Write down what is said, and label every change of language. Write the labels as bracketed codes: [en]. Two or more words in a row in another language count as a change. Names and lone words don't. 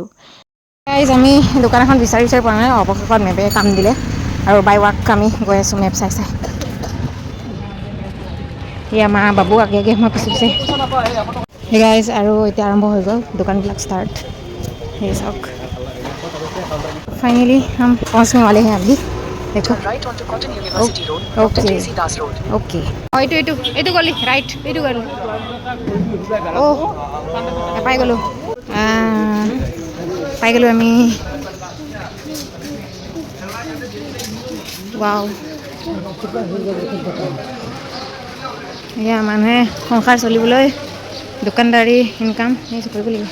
[as] আমি দোকান এখন বিচাৰি পোৱা নাই, অৱশেষত মেপে কাম দিলে আৰু [en] by walk [as] আমি গৈ আছোঁ মেপ চাই। এয়া মা বাবু আগে মই পিছে গাইজ আৰু এতিয়া আৰম্ভ হৈ গ'ল দোকানবিলাক ষ্টাৰ্ট। সেই চাওক [hi] ফাইনেলি हम पहुंचने वाले हैं अभी। [as] देखो ओके এইটো গলি ৰাইট, এইটো গলি পাই গ'লোঁ আমি। ৱাও, এয়া মানুহে সংসাৰ চলিবলৈ দোকানদাৰী ইনকাম কৰিব লাগিব।